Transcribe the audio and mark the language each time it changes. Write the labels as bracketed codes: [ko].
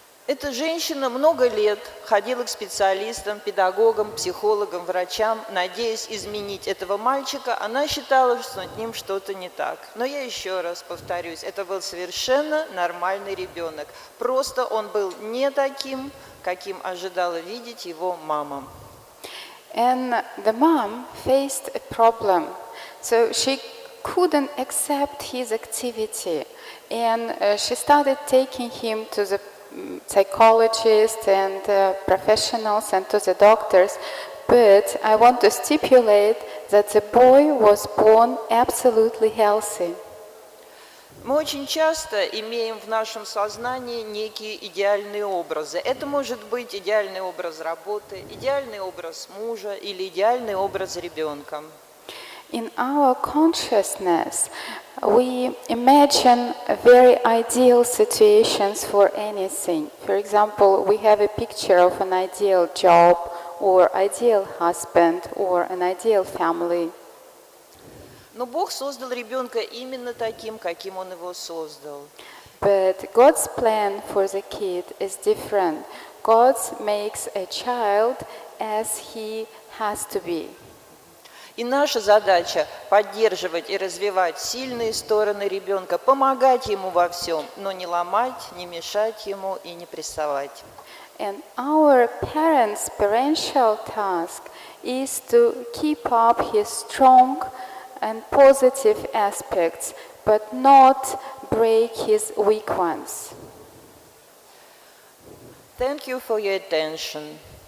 [ru] Эта женщина много лет ходила к специалистам, педагогам, психологам, врачам, надеясь изменить этого мальчика. Она считала, что с ним что-то не так. Но я еще раз повторюсь, это был совершенно нормальный ребенок. Просто он был не таким, каким ожидала видеть его мама. [en] And the mom faced a problem. So she couldn't accept his activity. And she started taking him to the psychologists and professionals and to the doctors. But I want to stipulate that the boy was born absolutely healthy. [ru] Мы очень часто имеем в нашем сознании некие идеальные образы. Это может быть идеальный образ работы, идеальный образ мужа или идеальный образ ребенка. [en] In our consciousness, we imagine very ideal situations for anything. For example, we have a picture of an ideal job, or ideal husband, or an ideal family. [ru] Но Бог создал ребенка именно таким, каким Он его создал. [en] But God's plan for the kid is different. God makes a child as he has to be. [ru] И наша задача поддерживать и развивать сильные стороны ребенка, помогать ему во всем, но не ломать, не мешать ему и не прессовать. [en] And our parents' parental task is to keep up his strong and positive aspects, but not break his weak ones. Thank you for your attention.